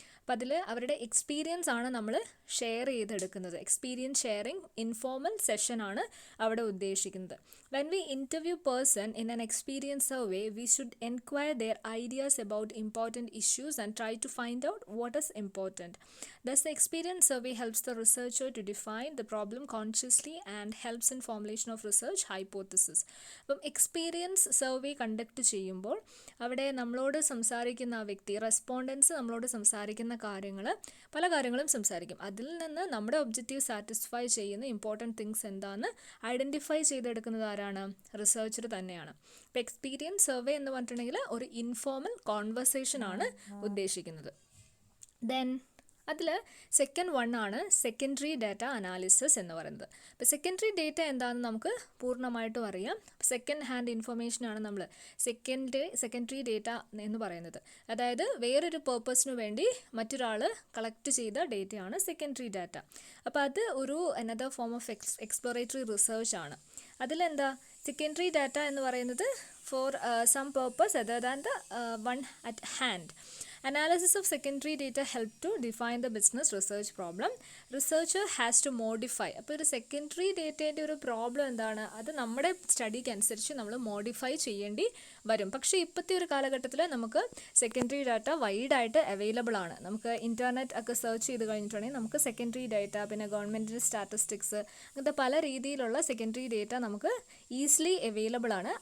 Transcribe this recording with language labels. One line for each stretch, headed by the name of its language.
Malayalam: അപ്പോൾ അതിൽ അവരുടെ എക്സ്പീരിയൻസ് ആണ് നമ്മൾ ഷെയർ ചെയ്തെടുക്കുന്നത്. എക്സ്പീരിയൻസ് ഷെയറിംഗ് ഇൻഫോർമൽ സെഷൻ ആണ് അവിടെ ഉദ്ദേശിക്കുന്നത്.
English: When we interview person in an experience survey we should enquire their ideas about important issues and try to find out what is important. Thus, the experience survey helps the researcher to define the problem consciously and helps in formulation of research hypothesis.
Malayalam: അപ്പം experience survey conduct ചെയ്യുമ്പോൾ അവിടെ നമ്മളോട് സംസാരിക്കുന്ന ആ വ്യക്തി, respondents നമ്മളോട് സംസാരിക്കുന്ന പല കാര്യങ്ങളും സംസാരിക്കും. അതിൽ നിന്ന് നമ്മുടെ ഒബ്ജക്റ്റീവ് സാറ്റിസ്ഫൈ ചെയ്യുന്ന ഇമ്പോർട്ടൻറ്റ് തിങ്സ് എന്താണെന്ന് ഐഡൻറ്റിഫൈ ചെയ്തെടുക്കുന്നത് ആരാണ്? റിസർച്ചർ തന്നെയാണ്. ഇപ്പോൾ എക്സ്പീരിയൻസ് സർവേ എന്ന് പറഞ്ഞിട്ടുണ്ടെങ്കിൽ ഒരു ഇൻഫോർമൽ കോൺവെർസേഷൻ ആണ് ഉദ്ദേശിക്കുന്നത്. ദെൻ അതിൽ സെക്കൻഡ് വൺ ആണ് സെക്കൻഡറി ഡാറ്റ അനാലിസിസ് എന്ന് പറയുന്നത്. അപ്പോൾ സെക്കൻഡറി ഡേറ്റ എന്താണെന്ന് നമുക്ക് പൂർണ്ണമായിട്ടും അറിയാം. സെക്കൻഡ് ഹാൻഡ് ഇൻഫർമേഷനാണ് നമ്മൾ സെക്കൻഡറി ഡേറ്റ എന്ന് പറയുന്നത്. അതായത് വേറൊരു പേർപ്പസിന് വേണ്ടി മറ്റൊരാൾ കളക്ട് ചെയ്ത ഡേറ്റയാണ് സെക്കൻഡറി ഡാറ്റ. അപ്പോൾ അത് ഒരു
English: another form of exploratory research
Malayalam: ആണ്. അതിലെന്താ സെക്കൻഡറി ഡാറ്റ എന്ന് പറയുന്നത്
English: For some purpose other than the one at hand. Analysis of secondary data help to define the business research problem. Researcher has to modify.
Malayalam: അപ്പോൾ ഒരു secondary ഡേറ്റേൻ്റെ ഒരു problem എന്താണ്? അത് നമ്മുടെ സ്റ്റഡിക്ക് അനുസരിച്ച് നമ്മൾ മോഡിഫൈ ചെയ്യേണ്ടി വരും. പക്ഷേ ഇപ്പോഴത്തെ ഒരു കാലഘട്ടത്തിൽ നമുക്ക് സെക്കൻഡറി ഡാറ്റ വൈഡായിട്ട് അവൈലബിൾ ആണ്. നമുക്ക് ഇൻ്റർനെറ്റ് ഒക്കെ സെർച്ച് ചെയ്ത് കഴിഞ്ഞിട്ടുണ്ടെങ്കിൽ നമുക്ക് സെക്കൻഡറി ഡാറ്റ, പിന്നെ ഗവൺമെൻറ്റിൻ്റെ സ്റ്റാറ്റിസ്റ്റിക്സ്, അങ്ങനത്തെ പല രീതിയിലുള്ള സെക്കൻഡറി ഡേറ്റ നമുക്ക് ഈസിലി അവൈലബിൾ ആണ്.